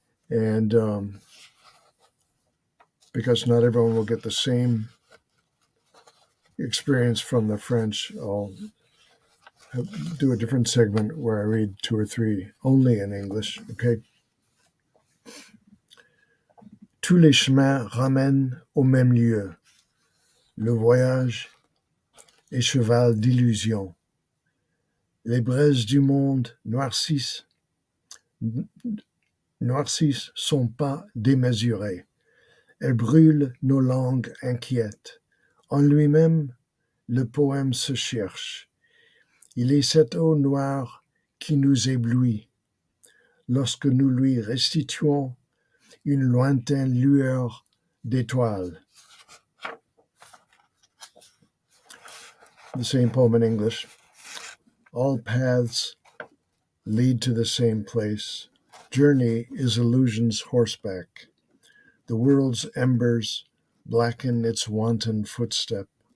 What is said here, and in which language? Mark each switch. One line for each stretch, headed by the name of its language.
English: And because not everyone will get the same experience from the French, I'll do a different segment where I read 2 or 3 only in English. Okay.
French: Tous les chemins ramènent au même lieu. Le voyage est cheval d'illusion. Les braises du monde noircissent son pas démesuré. Elles brûlent nos langues inquiètes. En lui-même, le poème se cherche. Il est cette eau noire qui nous éblouit lorsque nous lui restituons une lointaine lueur d'étoiles.
English: The same poem in English. All paths lead to the same place. Journey is illusion's horseback. The world's embers blacken its wanton footstep.